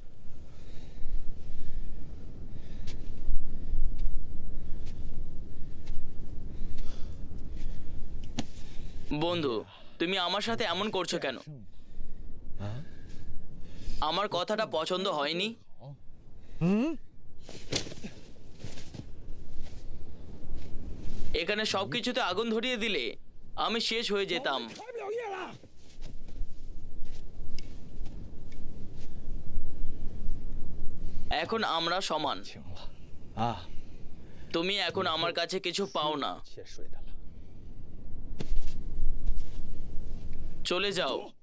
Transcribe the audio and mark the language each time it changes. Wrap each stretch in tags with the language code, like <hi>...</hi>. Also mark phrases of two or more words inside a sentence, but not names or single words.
<bn>বন্ধু, তুমি আমার সাথে এমন করছো কেন? আমার কথাটা পছন্দ হয়নি? এখানে সবকিছুতে আগুন ধরিয়ে দিলে আমি শেষ হয়ে যেতাম।</bn> <zh>开不了业了。</zh> <bn>এখন আমরা সমান।</bn> <zh>行了啊，</zh> <bn>তুমি এখন আমার কাছে কিছু পাও না।</bn> <zh>先睡的了。</zh> <bn>চলে যাও।</bn>